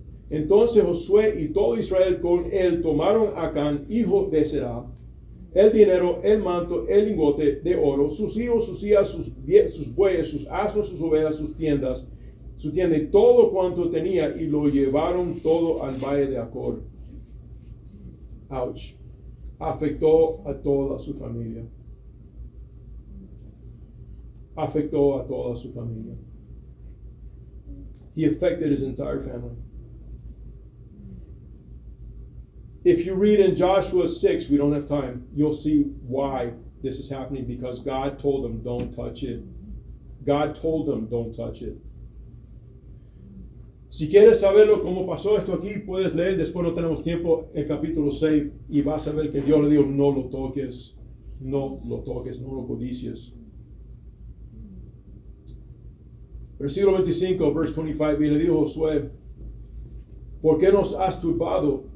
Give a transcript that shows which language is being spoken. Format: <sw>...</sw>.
<es>Entonces Josué y todo Israel con él tomaron a Acán, hijo de Será, el dinero, el manto, el lingote de oro, sus hijos, sus hijas, sus bueyes, sus asnos, sus ovejas, sus tiendas, su tienda y todo cuanto tenía, y lo llevaron todo al valle de Acor. Ouch. Afectó a toda su familia. Afectó a toda su familia.</es> <en>He affected his entire family. If you read in Joshua 6, we don't have time, you'll see why this is happening, because God told them, don't touch it. God told them, don't touch it.</en> <es>Si quieres saberlo cómo pasó esto aquí, puedes leer, después no tenemos tiempo, el capítulo 6, y vas a ver que Dios le dijo: no lo toques, no lo toques, no lo codicies. Versículo 25,</es> <en>verse 25,</en> <es>y le dijo Josué: ¿por qué nos has turbado?</es>